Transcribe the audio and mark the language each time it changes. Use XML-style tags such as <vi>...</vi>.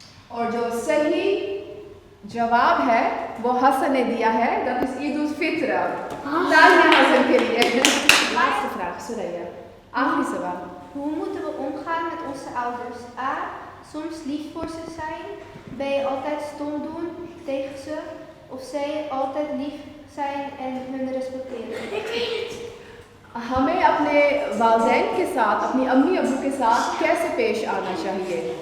<hi>और जो सही जवाब है वो हसन ने दिया है,</hi> <nl>dat is</nl> <hi>ईद उल फित्र. तालियां हसन के लिए.</hi> <nl>Laatste vraag,</nl> <hi>Suraya.</hi> <nl>Achtste सवाल. Hoe moeten we omgaan met onze ouders? A. Soms lief voor ze zijn. B. Altijd stom doen tegen ze. Of C. Altijd lief zijn en hun respecteren. Ik weet het.</nl> <hi>हमें अपने वालदैन के साथ, अपनी अम्मी अब्बू के साथ कैसे पेश आना चाहिए?</hi>